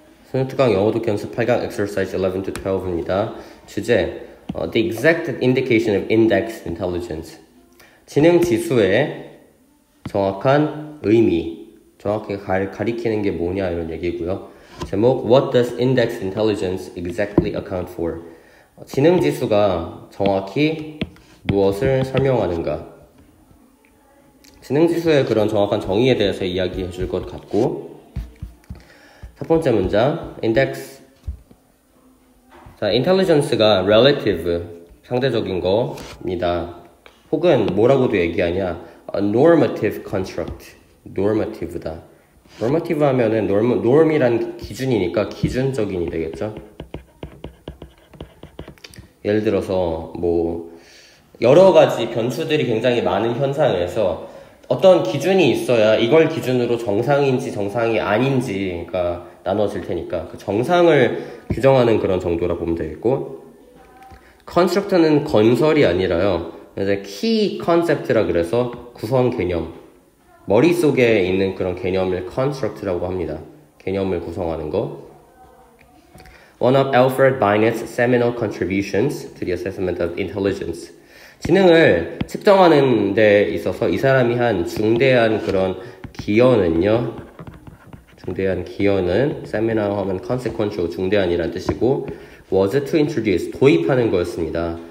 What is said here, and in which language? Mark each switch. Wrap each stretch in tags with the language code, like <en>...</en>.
<ko>손특강 영어 독해 연습 8강</ko> <en>exercise 11 to 12</en> <ko>입니다.</ko> <en>주제 The exact indication of index intelligence.</en> <ko>지능 지수의 정확한 의미, 정확하게 가리키는 게 뭐냐 이런 얘기고요.</ko> <en>제목 What does index intelligence exactly account for?</en> <ko>지능 지수가 정확히 무엇을 설명하는가? 지능 지수의 그런 정확한 정의에 대해서 이야기해 줄 것 같고, 첫 번째 문장 index. 자, intelligence가 relative, 상대적인 거입니다. 혹은 뭐라고도 얘기하냐,</ko> <en>a normative construct,</en> <ko>normative다. normative 하면은 norm이란 기준이니까 기준적인이 되겠죠. 예를 들어서 뭐 여러 가지 변수들이 굉장히 많은 현상에서 어떤 기준이 있어야 이걸 기준으로 정상인지 정상이 아닌지가 나눠질 테니까 그 정상을 규정하는 그런 정도라 보면 되겠고, construct는 건설이 아니라요, 이제</ko> <en>key concept</en> <ko>라 그래서 구성 개념, 머릿속에 있는 그런 개념을 construct라고 합니다. 개념을 구성하는 거.</ko> <en>One of Alfred Binet's seminal contributions to the assessment of intelligence.</en> <ko>지능을 측정하는 데 있어서 이 사람이 한 중대한 그런 기여는요, 중대한 기여는 seminal 하면 consequential, 중대한이란 뜻이고,</ko> <en>was to introduce,</en> <ko>도입하는 거였습니다.</ko>